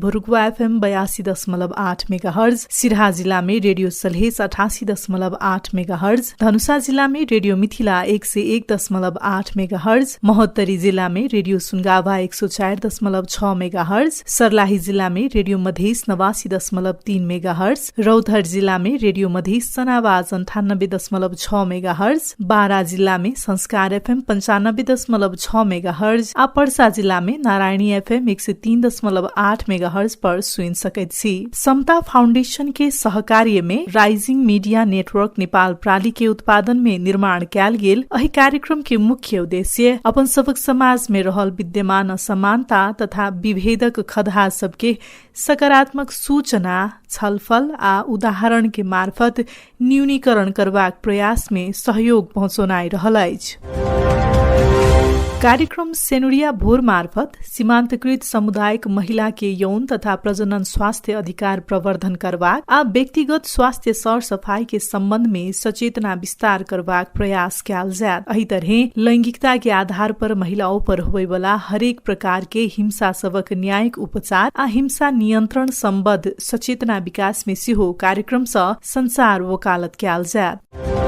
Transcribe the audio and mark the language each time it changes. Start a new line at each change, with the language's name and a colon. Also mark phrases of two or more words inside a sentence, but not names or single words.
Maithili: भरुगुवा FM 82.8 मेगाहर्ज, सिराहा जिला में रेडियो सलहेस 88.8 मेगाहर्ज, धनुषा जिला में रेडियो मिथिला 101.8 मेगाहर्ज, महोत्तरी जिला में रेडियो सुनगावा 104.6 मेगाहर्ज, सर्लाही जिला में रेडियो मधेस 89.3 मेगाहर्ज, रौतहट जिला में रेडियो मधेस सनावाज 98.6 मेगाहर्ज, बारा जिला में संस्कार FM 95.6 मेगाहर्ज, आ पर्सा जिला में नारायणी FM 103.8 मेगाहर्ज पर सुन सकैत छी। समता फाउंडेशन के सहकार्य में राइजिंग मीडिया नेटवर्क नेपाल प्राली के उत्पादन में निर्माण कैल गेल एहि कार्यक्रम के मुख्य उद्देश्य अपन सबक समाज में रहल विद्यमान असमानता तथा विभेदक खदहा सबके सकारात्मक सूचना, छलफल आ उदाहरण के मार्फत न्यूनीकरण करबाक प्रयास में सहयोग पहुँचौनाइ रहल अछि। कार्यक्रम सेनुरिया भोर मार्फत सीमान्तकृत सामुदायिक महिला के यौन तथा प्रजनन स्वास्थ्य अधिकार प्रवर्धन करबाक आ व्यक्तिगत स्वास्थ्य सर सफाई के संबंध में सचेतना विस्तार करबाक प्रयास कैल जायत। एही तरह लैंगिकता के आधार पर महिलाओं पर होबय वाला हरेक प्रकार के हिंसा सबक न्यायिक उपचार आ हिंसा नियंत्रण संबद्ध सचेतना विकास में सेहो कार्यक्रम सँ संसार वकालत कैल जायत।